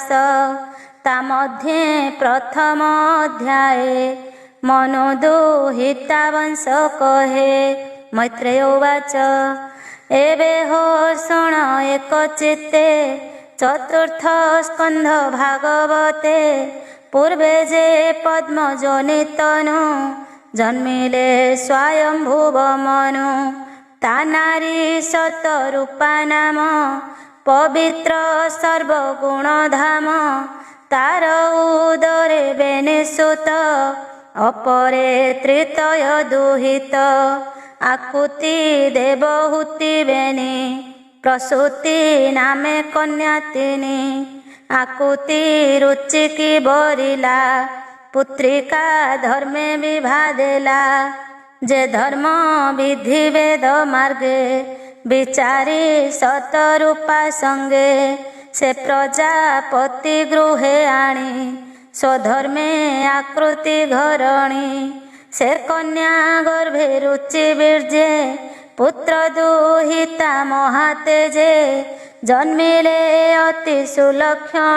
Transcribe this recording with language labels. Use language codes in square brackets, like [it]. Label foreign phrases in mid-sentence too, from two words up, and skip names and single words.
[or] ତା ମଧ୍ୟେ ପ୍ରଥମ ଅଧ୍ୟାୟ ମନୁଦୁହିତା ବଂଶ କହେ। ମୈତ୍ରେୟ ଉବାଚ ଏବେ ହୋ ଶୁଣ ଏକ ଚିତ୍ତେ ଚତୁର୍ଥ ସ୍କନ୍ଧ ଭାଗବତେ। ପୂର୍ବେ ଯେ ପଦ୍ମଜନି ତନୁ ଜନ୍ମିଲେ ସ୍ୱୟମ୍ଭୁବ ମନୁ। ତା ନାରୀ ଶତରୂପା ନାମ ପବିତ୍ର ସର୍ବଗୁଣ ଧାମ। ତାର ଉଦରେ ବେନିସୁତ ଅପରେ ତୃତୀୟ ଦୁହିତ। ଆକୁତି ଦେବହୂତି ବେନୀ ପ୍ରସୂତି ନାମେ କନ୍ୟା ତିନୀ। ଆକୁତି ରୁଚିକି ବରିଲା ପୁତ୍ରିକା ଧର୍ମେ ବିଭାଦେଲା। ଯେ ଧର୍ମ ବିଧି ବେଦ ମାର୍ଗେ ବିଚାରୀ ଶତରୂପା ସଙ୍ଗେ। ସେ ପ୍ରଜାପତି ଗୃହେ ଆଣୀ ସ୍ୱଧର୍ମେ ଆକୃତି ଘରଣୀ। ସେ କନ୍ୟା ଗର୍ଭେ ରୁଚି ବୀର୍ଯ୍ୟେ ପୁତ୍ର ଦୁହିତା ମହାତେଜେ ଜନ୍ମିଲେ ଅତି ସୁଲକ୍ଷଣ